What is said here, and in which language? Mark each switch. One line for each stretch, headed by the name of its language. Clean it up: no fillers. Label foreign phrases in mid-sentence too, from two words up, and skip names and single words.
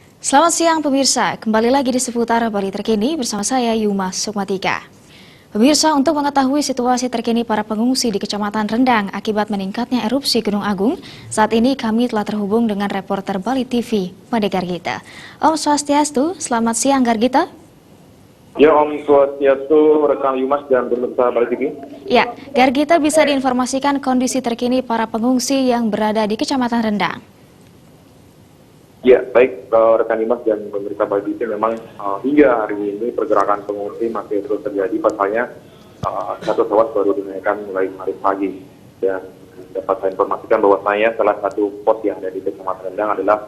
Indonesian: Selamat siang pemirsa, kembali lagi di seputar Bali terkini bersama saya Yuma Sukmatika. Pemirsa, untuk mengetahui situasi terkini para pengungsi di Kecamatan Rendang akibat meningkatnya erupsi Gunung Agung, saat ini kami telah terhubung dengan reporter Bali TV, Made Gargita. Om Swastiastu, selamat siang Gargita. Ya Om Swastiastu, rekan Yumas dan pemirsa Bali TV. Ya, Gargita bisa diinformasikan kondisi terkini para pengungsi yang berada di Kecamatan Rendang. Ya, baik rekan Yumas dan pemirsa Bali TV, memang hingga hari ini pergerakan pengungsi masih terus terjadi. Pasalnya satu pesawat baru dinaikkan mulai kemarin pagi, dan dapat saya informasikan bahwasanya salah satu pos yang ada di Kecamatan Rendang adalah